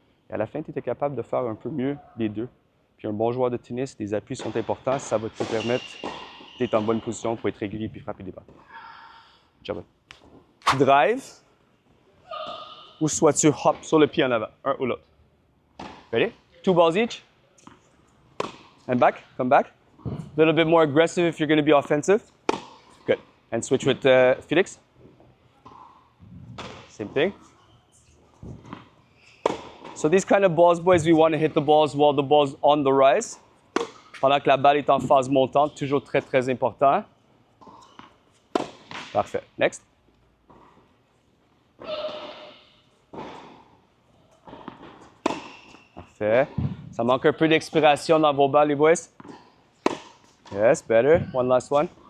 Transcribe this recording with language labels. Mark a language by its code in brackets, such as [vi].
[fr] Et à la fin, tu étais capable de faire un peu mieux les deux. Puis un bon joueur de tennis, les appuis sont importants, ça va te permettre d'être en bonne position pour être régulier puis frapper des balles. Ciao. Drive, ou soit tu hop sur le pied en avant, un ou l'autre. [en] Ready? 2 balls each. And back, come back. A little bit more aggressive if you're going to be offensive. Good. And switch with Felix. Same thing. So these kind of balls, boys, we want to hit the balls while the ball's on the rise. [fr] Pendant que la balle est en phase montante, toujours très important. Parfait. [en] Next. [fr] Parfait. Ça manque un peu d'expiration dans vos balles, les boys. [en] Yes, better. One last one.